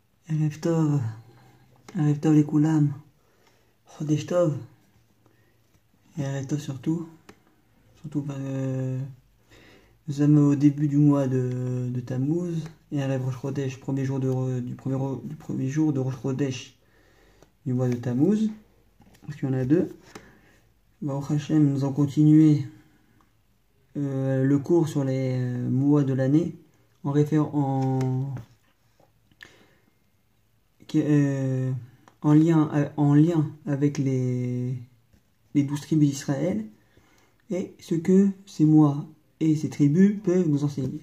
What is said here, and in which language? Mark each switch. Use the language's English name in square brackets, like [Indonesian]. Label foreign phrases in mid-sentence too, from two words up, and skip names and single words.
[Hebrew] ערב טוב, ערב טוב לכולם, חודש טוב, ערב טוב [French] surtout nous sommes au début du mois de Tammuz, et [Hebrew] ערב ראש חודש, [French] premier jour du premier jour de [Hebrew] ראש חודש [French] du mois de Tammuz, parce qu'il y en a deux. [Hebrew] ברוך השם, [French] nous allons continuer le cours sur les mois de l'année en lien avec les 12 tribus d'Israël et ce que ces mois et ces tribus peuvent nous enseigner.